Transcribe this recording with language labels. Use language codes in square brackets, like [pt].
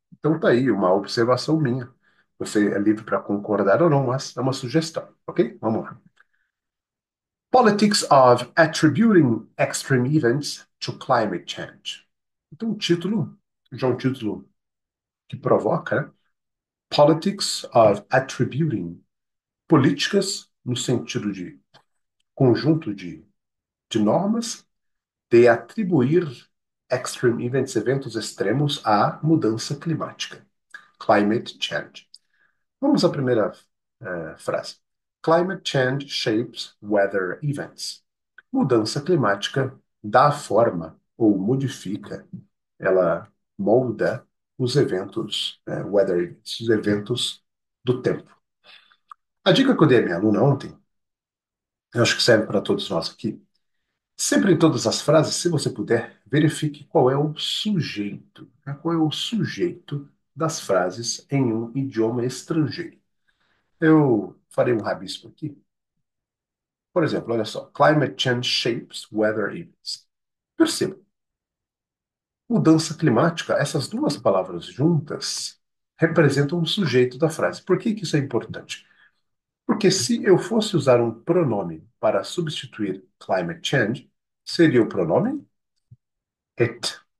[pt] Então tá aí uma observação minha. Você é livre para concordar ou não, mas é uma sugestão, ok? Vamos lá. [en] Politics of Attributing Extreme Events to Climate Change. [pt] Então, o título, já é um título que provoca, né? [en] Politics of Attributing. [pt] Políticas no sentido de conjunto de normas de atribuir [en] extreme events, [pt] eventos extremos, à mudança climática. Climate change. Vamos à primeira frase. [en] Climate change shapes weather events. [pt] Mudança climática dá forma ou modifica, ela molda os eventos, [en] weather events, [pt] os eventos do tempo. A dica que eu dei à minha aluna ontem, eu acho que serve para todos nós aqui. Sempre em todas as frases, se você puder, verifique qual é o sujeito, né? Qual é o sujeito das frases em um idioma estrangeiro. Eu farei um rabisco aqui. Por exemplo, olha só. [en] Climate change shapes weather events. [pt] Perceba, mudança climática, essas duas palavras juntas representam o sujeito da frase. Por que que isso é importante? Porque se eu fosse usar um pronome para substituir climate change, seria o pronome it.